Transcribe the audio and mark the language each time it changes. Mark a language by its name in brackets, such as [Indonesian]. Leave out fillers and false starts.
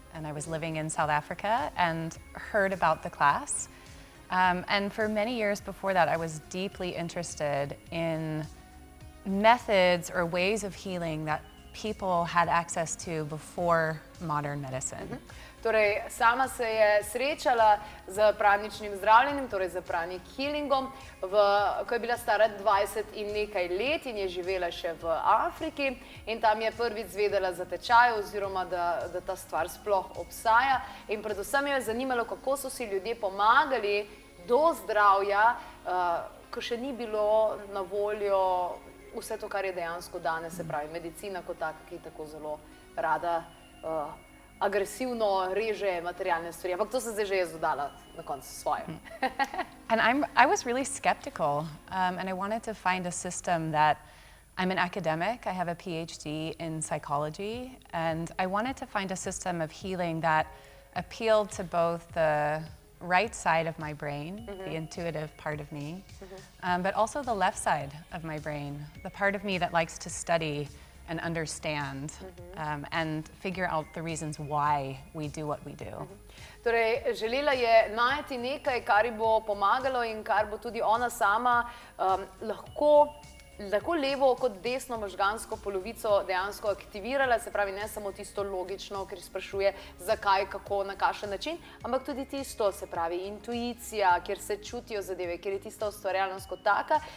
[English] And I was living in South Africa and heard about the class. And for many years before that, I was deeply interested in methods or ways of healing that people had access to before modern medicine. [Slovenian] Torej, sama se je srečala z praničnim zdravljenjem, torej z pranic healingom, ko je bila stara 20 in nekaj let in je živela še v Afriki in tam je prvič zvedela za tečaj oziroma, da ta stvar sploh obstaja. In predvsem jo je zanimalo, kako so si ljudje pomagali do zdravja, ko še ni bilo na voljo vse to, kar je dejansko danes, se pravi medicina kot taka, ki tako zelo rada agresivno reže materialne stvari. Ampak to sem zdaj že jaz dodala na koncu svoje. [English] And I was really skeptical, and I wanted to find a system that I'm an academic. I have a PhD in psychology, and I wanted to find a system of healing that appealed to both the right side of my brain, the intuitive part of me, but also the left side of my brain, the part of me that likes to study and understand and figure out the reasons why we do what we do. [Slovenian] Torej, želela je najti nekaj, kar ji bo pomagalo in kar bo tudi ona sama lahko levo kot desno možgansko polovico dejansko aktivirala, se pravi ne samo tisto logično, ker sprašuje zakaj, kako, na kakšen način, ampak tudi tisto, se pravi intuicija, kjer se čutijo zadeve, kjer je tista ustvarjalnost kot taka.